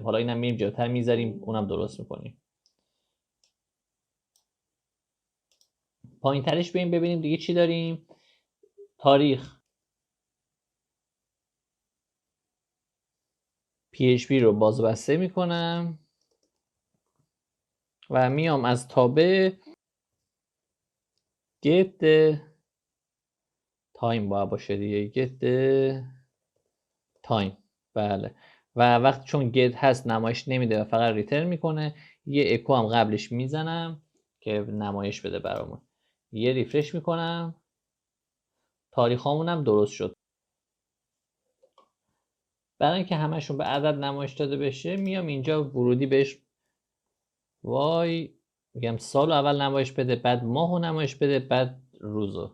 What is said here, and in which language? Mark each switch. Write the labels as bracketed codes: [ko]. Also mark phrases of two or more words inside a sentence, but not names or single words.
[fa] حالا اینم میریم جلوتر میذاریم، اونم درست میکنیم. پایین ترش بریم ببینیم دیگه چی داریم. تاریخ، PHP رو بازبسته میکنم و میام از تابع [en] get time [fa] باید باشه دیگه، [en] get time. [fa] بله. و وقتی چون get هست نمایش نمیده و فقط ریترن میکنه، یه اکو هم قبلش میزنم که نمایش بده برامون. یه ریفرش میکنم، تاریخ هم درست شد. برای اینکه همشون به عدد نمایش داده بشه، میام اینجا ورودی بهش میگم سال اول نمایش بده، بعد ماهو نمایش بده، بعد روزو.